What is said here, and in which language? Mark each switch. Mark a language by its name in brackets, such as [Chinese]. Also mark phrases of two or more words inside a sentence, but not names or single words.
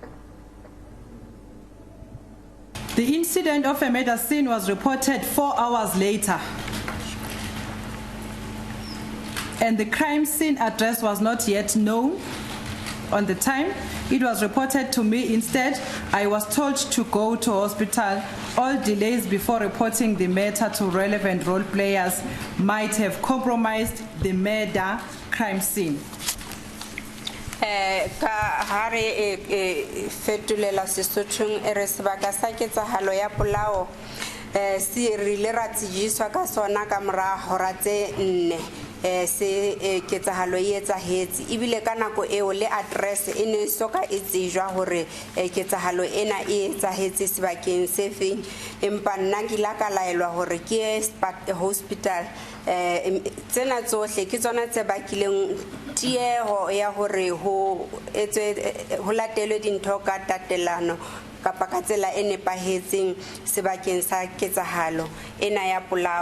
[English] The incident of a murder scene was reported 4 hours later, and the crime scene address was not yet known on the time. It was reported to me instead. I was told to go to hospital. All delays before reporting the matter to relevant role players might have compromised the murder crime scene. [Southern Sotho] Ka hare fetulela sesothong e re sebaka sa ketsahalo ya polao se rile ra tsijiswa ka sona ka mora hora tse 4 se ketsahalo e etsahetse ebile ka nako eo le address e ne soka e tsejwa hore ketsahalo ena e etsahetse sebakeng se feng empa nna ke la ka laelwa hore ke hospital tsena tsohle ke tsona tse bakileng tieho ya hore ho latelwe dintho ka tatelano kapa ka tsela e nepahetseng sebakeng sa ketsahalo ena ya polao.